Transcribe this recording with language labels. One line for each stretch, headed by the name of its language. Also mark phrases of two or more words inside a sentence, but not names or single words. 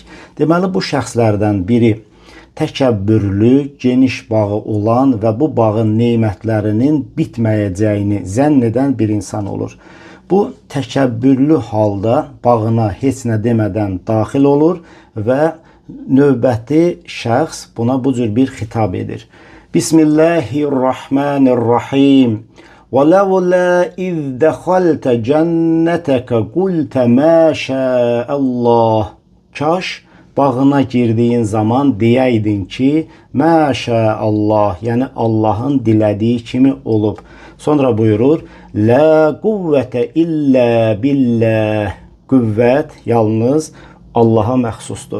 Azerbaijani: Deməli, bu şəxslərdən biri təkəbbürlü, geniş bağı olan və bu bağın neymətlərinin bitməyəcəyini zənn edən bir insan olur. Bu təkəbbürlü halda bağına heç nə demədən daxil olur və növbəti şəxs buna bu cür bir xitab edir.
Arabic: Bismillahirrahmanirrahim. وَلَوْلَا إِذْ دَخَلْتَ جَنَّتَكَ قُلْتَ مَا شَاءَ اللّٰهِ.
Azerbaijani: Kaş bağına girdiğin zaman deyəydin ki, məşəəllah, yəni Allahın dilədiyi kimi olub. Sonra buyurur,
Arabic: لا قوة إلا بالله.
Azerbaijani: Qüvvət yalnız Allaha məxsusdur.